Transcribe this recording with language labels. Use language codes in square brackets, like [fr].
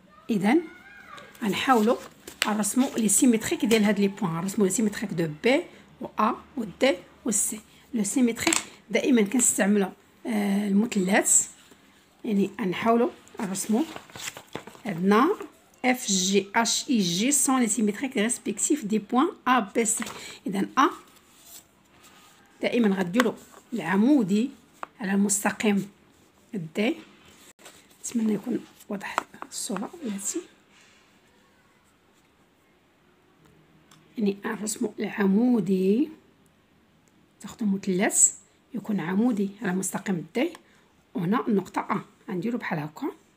[ar] اذا غنحاولوا نرسموا [fr] لي سيميتريك [ar] ديال هاد [fr] لي بوين. [ar] نرسموا [fr] لي سيميتريك دو بي [ar] و ا و دي و سي. [fr] لو سيميتريك [ar] دائما كنستعملوا المثلث، يعني غنحاولوا نرسموا. عندنا [fr] F, G, H, I, G sont les symétriques respectifs des points A, B, C. [ar] إذا A دائما غديرو العمودي على المستقيم D. نتمنى يكون واضح الصورة بلاتي. يعني الرسم العمودي تاخدو مثلث يكون عمودي على مستقيم D، وهنا النقطة A غنديرو بحال هكا.